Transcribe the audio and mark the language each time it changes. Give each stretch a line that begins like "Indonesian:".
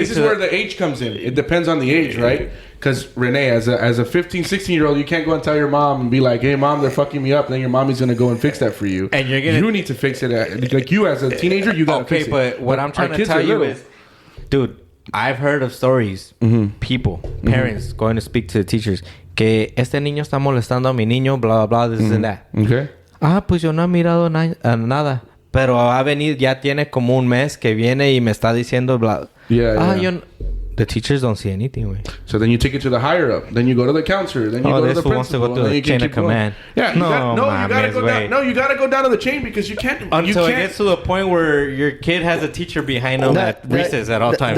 English: This is where the age comes in. It depends on the age, right? Because, Renee, as a 15, 16-year-old, you can't go and tell your mom and be like, hey, mom, they're fucking me up. And then your mommy's going to go and fix that for you. And you need to fix it. Like you as a teenager, you got to fix it. Okay, but what I'm trying to tell you is, dude, I've heard of stories, people, parents going to speak to the teachers, que este niño está molestando a mi niño, blah, blah, blah, this and that. Okay.
Spanish: Pues yo no he mirado nada. Pero ha venido, ya tiene como un mes que viene y me está diciendo bla.
English: The teachers don't see anything, güey. So then you take it to the higher up. Then you go to the counselor. Then you go to the principal. Wants to go through the chain of command. Yeah, you gotta go down. No, you gotta go down to the chain because you can't. Until it gets to the point where your kid has a teacher behind him at recess at all times.